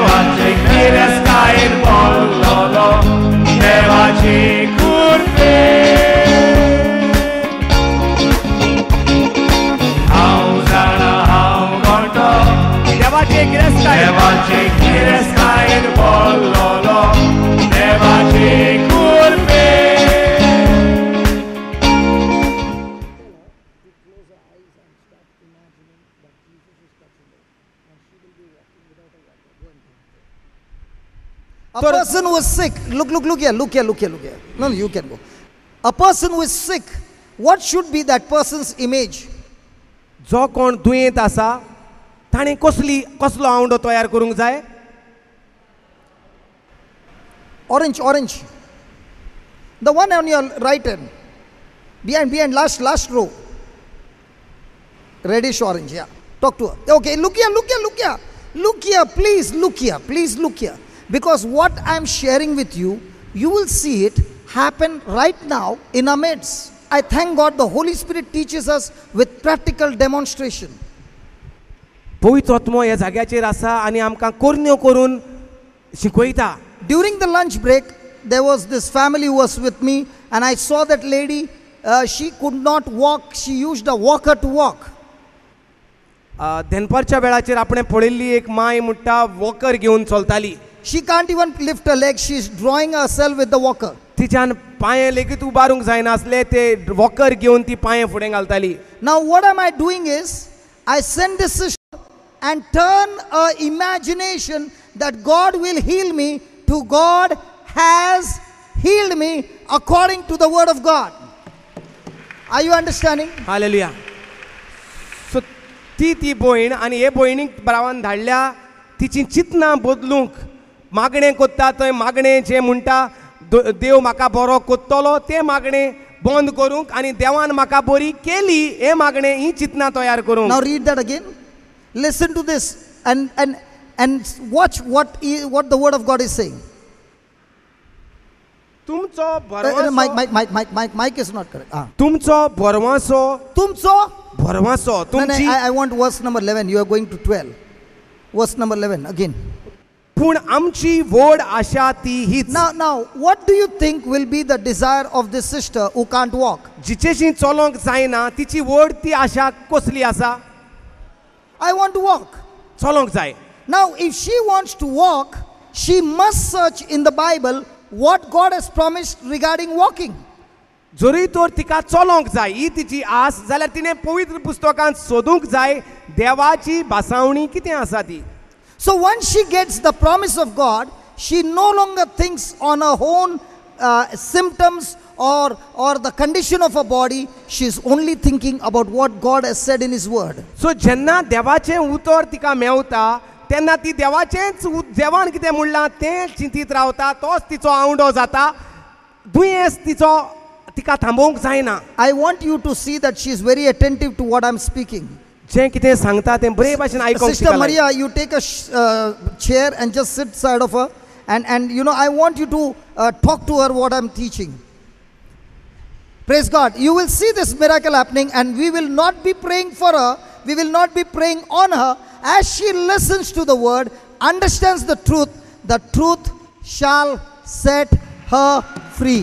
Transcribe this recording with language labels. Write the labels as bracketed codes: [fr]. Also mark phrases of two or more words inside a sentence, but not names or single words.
[kok] देवाचे गिरेस्कायेन बोललो देवाची कृपे हांव जाणा हांव कोणतो देवाचे गिरेस्कायेन देवाचे गिरेस्कायेन बोललो देवाची कृपे [en] A person who is sick, look here. No, you can go. A person who is sick, what should be that person's image? [kok] जो कोण दुयेंत आसा ताणें कसलो आवंडो तयार करूंक जाय [en] Orange. The one on your right hand. Behind, last row. Reddish orange, yeah. Talk to her. Okay, look here. Please look here. Because what I'm sharing with you, you will see it happen right now in our midst. I thank God the Holy Spirit teaches us with practical demonstration. [kok] पवित्र आत्मो ह्या जाग्याचेर आसा आनी आमकां कोरन्यो करून शिकयता. [en] During the lunch break, there was this family who was with me, and I saw that lady, she could not walk, she used a walker to walk. [kok] दनपारच्या वेळाचेर आपणे पळयल्ली एक माय म्हणटा वॉकर घेवन चलताली. [en] She can't even lift her leg, she's drawing herself with the walker. [kok] तिच्यान पांये लेगीत उबारूंक जायनासले ते वॉकर घेवन ती पांये फुडें घालताली. [en] Now what am I doing is, I send this sister and turn a imagination that God will heal me to God has healed me according to the word of God. Are you understanding? [kok] हालेलुया. सो ती भयण आनी हे भयणीक ब्रावान धाडल्या तिची चिंतना बदलूंक मागणें कोत्ता थंय मागणें जें म्हणटा देव म्हाका बरो कोत्तलो तें मागणें बंद करूंक आनी देवान म्हाका बरी केली हे मागणें ही चिंतना तयार करूंक. [en] Now read that again. Listen to this and watch what the word of God is saying. [kok] तुमचो भरवंसो [en] Mic is not correct. [kok] तुमचो भरवंसो तुमचो भरवंसो तुमची. [en] I want verse number 11. You are going to 12. Verse number 11 again. [kok] पूण आमची व्हड आशा ती हीच. [en] Now, what do you think will be the desire of this sister who can't walk? [kok] जिचेशी चलोंक जायना तिची व्हड ती आशा कसली आसा? [en] I want to walk. [kok] चलोंक जाय. [en] Now, if she wants to walk, she must search in the Bible what God has promised regarding walking. [kok] जरी तर तिका चलोंक जाय ही तिची आस जाल्यार तिणें पवित्र पुस्तकांत सोदूंक जाय देवाची भासावणी कितें आसा ती. [en] So once she gets the promise of God, she no longer thinks on her own symptoms or the condition of her body. She's only thinking about what God has said in His Word. [kok] सो जेन्ना देवाचें उतर तिका मेवता तेन्ना ती देवाचेंच जेवण कितें म्हणलां तें चिंतीत रावता, तोच तिचो आवडो जाता, दुयेंस तिका थांबोवंक जायना. [en] I want you to see that she is very attentive to what I'm speaking. [kok] जें कितें सांगता तें बरे भाशेन आयकोंक [en] Sister [kok] शिकलां. [en] Maria, you take a chair and just sit side of her. And you know, I want you to talk to her what I'm teaching. Praise God. You will see this miracle happening, and we will not be praying for her. We will not be praying on her. As she listens to the word, understands the truth shall set her free.